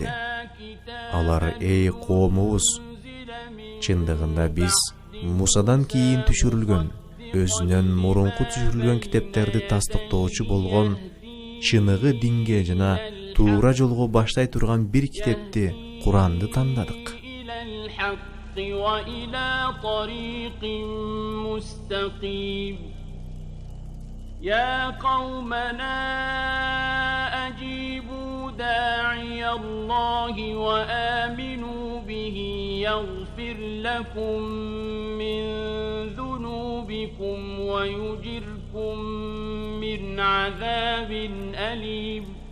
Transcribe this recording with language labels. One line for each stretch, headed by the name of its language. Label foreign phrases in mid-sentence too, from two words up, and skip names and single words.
Kyrgyz: Алар: "Эй коомубуз, чындыгында биз Мусадан кийин түшүрүлгөн, өзүнөн мурунку түшүрүлгөн китептерди тастыктоочу болгон, чыныгы динге жана туура жолго баштай турган бир китепти, Куранды тандадык.
Arabic: يا قومنا أجيبوا داعي الله وآمنوا به يغفر لكم من ذنوبكم ويجركم من عذاب أليم."